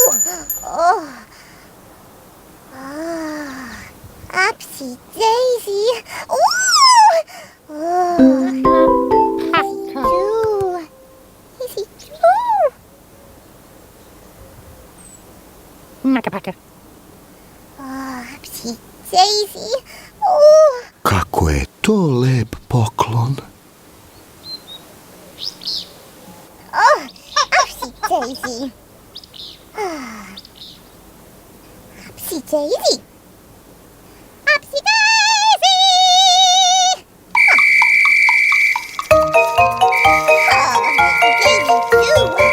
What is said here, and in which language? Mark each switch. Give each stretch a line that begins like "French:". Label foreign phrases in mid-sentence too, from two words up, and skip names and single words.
English: Oh. Upsy Daisy! Daisy, do! Daisy, do! Upsy Daisy!
Serbian: Kako je to lep poklon.
English: Upsy Daisy! Upsy Daisy! Upsy Daisy! Daisy, do!